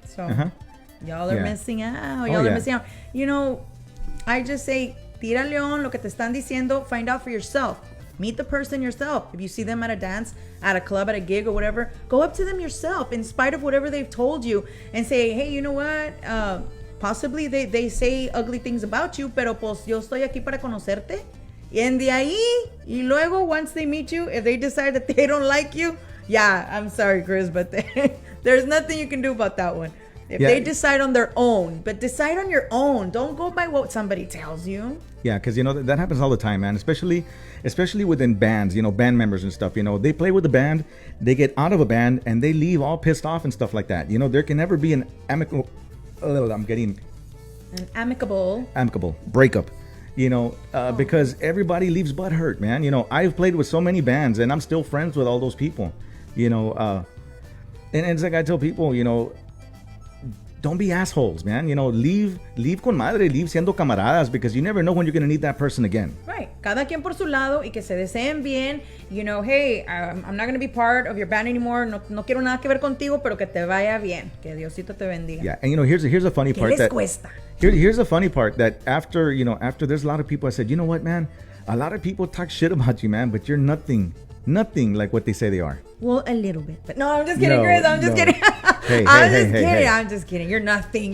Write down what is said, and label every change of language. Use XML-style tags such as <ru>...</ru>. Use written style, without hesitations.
<en>So, y'all are missing out. Y'all are missing out. I just say,</en> <es>tira león, lo que te están diciendo,</es> <en>find out for yourself. Meet the person yourself. If you see them at a dance, at a club, at a gig, or whatever, go up to them yourself, in spite of whatever they've told you, and say, hey, you know what? Possibly they say ugly things about you,</en> <es>pero pues yo estoy aquí para conocerte.</es> <en>And</en> <es>de ahí, y luego,</es> <en>once they meet you, if they decide that they don't like you, yeah, I'm sorry, Chris, but there's nothing you can do about that one. If they decide on their own, but decide on your own. Don't go by what somebody tells you. Yeah, because that happens all the time, man. Especially within bands, band members and stuff. They play with the band, they get out of a band, and they leave all pissed off and stuff like that. There can never be an amicable breakup. Because everybody leaves butthurt, man. I've played with so many bands, and I'm still friends with all those people. And it's like I tell people, don't be assholes, man. Leave</en> <es>con madre,</es> <en>leave</en> <es>siendo camaradas,</es> <en>because you never know when you're going to need that person again. Right.</en> <es>Cada quien por su lado, y que se deseen bien.</es> <en>Hey, I'm not going to be part of your band anymore.</en> <es>No quiero nada que ver contigo, pero que te vaya bien. Que Diosito te bendiga.</es> <en>Yeah, and here's a funny part.</en> <es>¿Qué les cuesta?</es> <en>Here's a funny part that after there's a lot of people, I said, you know what, man? A lot of people talk shit about you, man, but you're nothing like what they say they are. Well, a little bit. But no, I'm just kidding, Chris. I'm just kidding. I'm just kidding. You're nothing.</en>